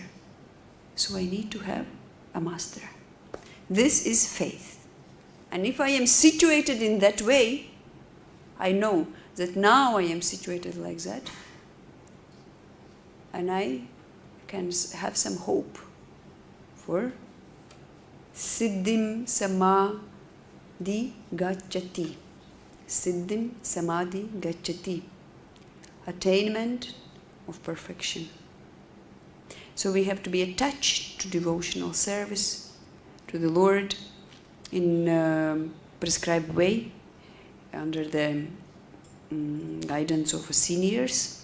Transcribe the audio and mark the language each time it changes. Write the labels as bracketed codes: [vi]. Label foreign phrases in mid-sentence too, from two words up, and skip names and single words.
[en] So I need to have a master. This is faith. And if I am situated in that way, I know that now I am situated like that, and I can have some hope for [sa] सिद्धिं समधिगच्छति. सिद्धिं समधिगच्छति. [en] Attainment of perfection. So we have to be attached to devotional service to the Lord in a prescribed way, under the guidance of seniors.